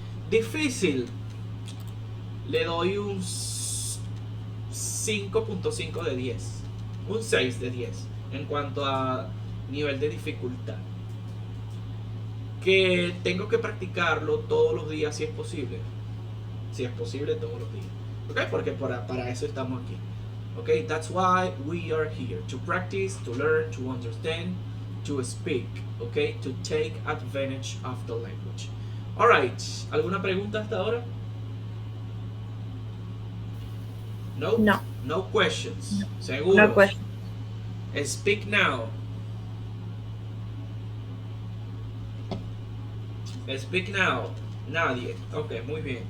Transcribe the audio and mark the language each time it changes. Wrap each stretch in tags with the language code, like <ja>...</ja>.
<es>Difícil, le doy un 5.5 de 10, un 6 de 10 en cuanto a nivel de dificultad. Que tengo que practicarlo todos los días si es posible. Si es posible, todos los días. ¿Ok? Porque para eso estamos aquí.</es> <en>Okay, that's why we are here, to practice, to learn, to understand, to speak, okay, to take advantage of the language.</en> <es>Alright, ¿alguna pregunta hasta ahora? No? No.</es> <en>No questions.</en> <es>Seguro.</es> <en>No question. Speak now. Speak now.</en> <es>Nadie. Ok, muy bien.</es>